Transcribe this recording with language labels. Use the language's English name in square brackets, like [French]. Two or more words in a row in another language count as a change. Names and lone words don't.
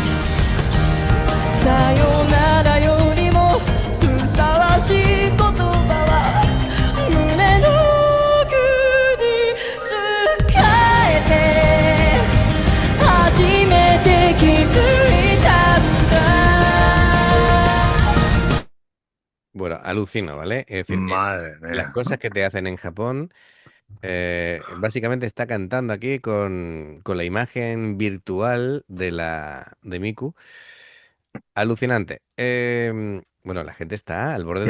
[Japanese] さよならよりもふさわしい言葉は胸の奥に使えて初めて気づいたんだ [Spanish] Bueno, alucino, ¿vale? Es decir, Madre las mía. cosas que te hacen en Japón, básicamente está cantando aquí con la imagen virtual de Miku. Alucinante. Bueno, la gente está al borde